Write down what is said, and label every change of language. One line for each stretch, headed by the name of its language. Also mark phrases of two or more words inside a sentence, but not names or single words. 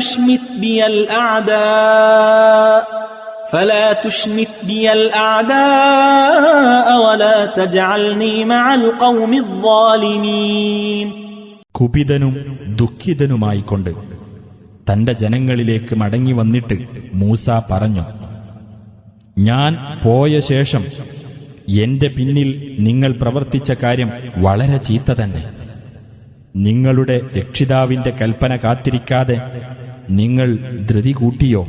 Arabic: تُشْمِتْ بِيَ الْأَعْدَاءَ وَلَا تَجْعَلْنِي مَعَ الْقَوْمِ الظَّالِمِينَ.
Malayalam: കുപിതനും ദുഃഖിതനുമായിക്കൊണ്ട് തന്റെ ജനങ്ങളിലേക്ക് മടങ്ങി വന്നിട്ട് മൂസ പറഞ്ഞു, ഞാൻ പോയ ശേഷം എന്റെ പിന്നിൽ നിങ്ങൾ പ്രവർത്തിച്ച കാര്യം വളരെ ചീത്ത തന്നെ. നിങ്ങളുടെ രക്ഷിതാവിന്റെ കൽപ്പന കാത്തിരിക്കാതെ നിങ്ങൾ ധൃതി കൂട്ടിയോ?